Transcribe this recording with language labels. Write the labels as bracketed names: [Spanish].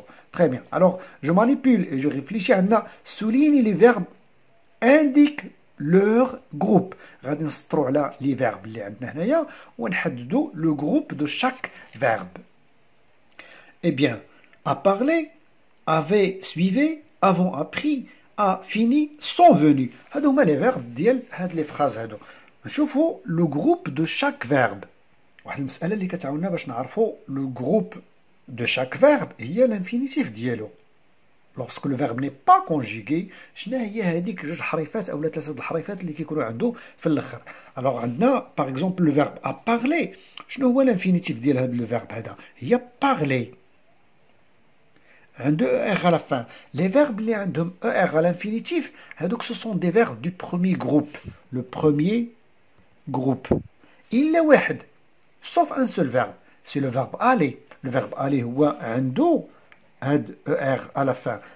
[French] Très bien. Alors, je manipule et je réfléchis. Souligne les verbes indiquent leur groupe. [Arabic] غادي نسطروا على [French] les verbes [Arabic] اللي عندنا هنايا ونحددوا [French] le groupe de chaque verbe. Eh bien, a parlé, avait suivi, avons appris, a fini, sont venus. [Arabic] هادو هما [French] les verbes [Arabic] ديال هاد [French] les phrases [Arabic] هادو. نشوفوا [French] le groupe de chaque verbe. [Arabic] واحد المسألة اللي كتعاوننا باش نعرفوا [French] le groupe de chaque verbe [Arabic] هي [French] l'infinitif [Arabic] ديالو. [French] Lorsque le verbe n'est pas conjugué, [Arabic] شنو هي هذيك جوج حريفات اولا ثلاثه الحريفات اللي كيكونوا عنده في الاخر. [French] Alors [Arabic] عندنا [French] par exemple le verbe a parlé. [Arabic] شنو هو [French] l'infinitif [Arabic] ديال هذا [French] le verbe [Arabic] هذا؟ هي parler. عنده [French] er à la fin. Les verbes [Arabic] اللي عندهم [French] er à l'infinitif [Arabic] هذوك [French] ce sont des verbes du premier groupe. Le premier groupe. [Arabic] إلا واحد [French] sauf un seul verbe. C'est le verbe aller. Le verbe aller [Arabic] هو عنده [French] er à la fin.